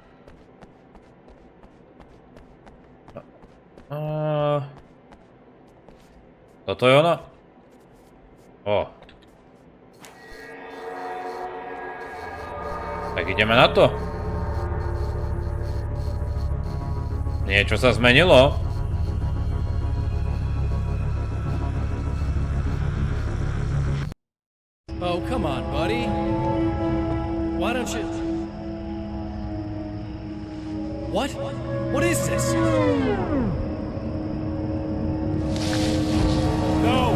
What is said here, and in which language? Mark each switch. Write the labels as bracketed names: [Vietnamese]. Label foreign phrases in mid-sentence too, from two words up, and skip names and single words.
[Slovak] Toto je ono? O. Tak ideme na to. Niečo sa zmenilo. [English] Oh, come on, buddy. Why don't you... What? What is this? No!